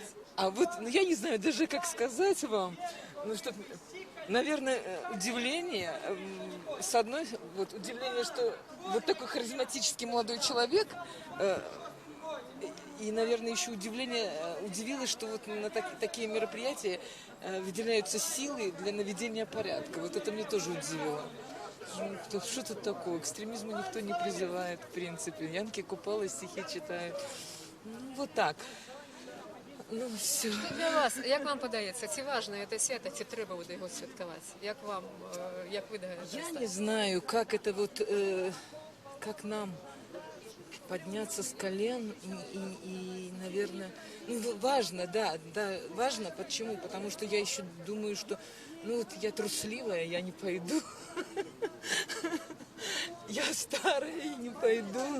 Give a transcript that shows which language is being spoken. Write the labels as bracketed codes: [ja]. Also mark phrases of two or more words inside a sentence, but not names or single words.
[ru] А вот, я не знаю даже, как сказать вам, наверное, удивление, удивление, что вот такой харизматический молодой человек, и, наверное, еще удивилось, что вот на такие мероприятия выделяются силы для наведения порядка. Вот это мне тоже удивило. Что тут такое? К экстремизму никто не призывает, в принципе. Янки Купала стихи читают. Вот так. Ну, все. [uk] Що для вас, як вам подається, чи важливо це свято, чи треба буде його святкувати? Як ви думаєте? [ru] Я не знаю, как это как нам подняться с колен и, наверное, важно, да, важно. Почему? Потому что я еще думаю, что, я трусливая, я не пойду. Я старая и не пойду.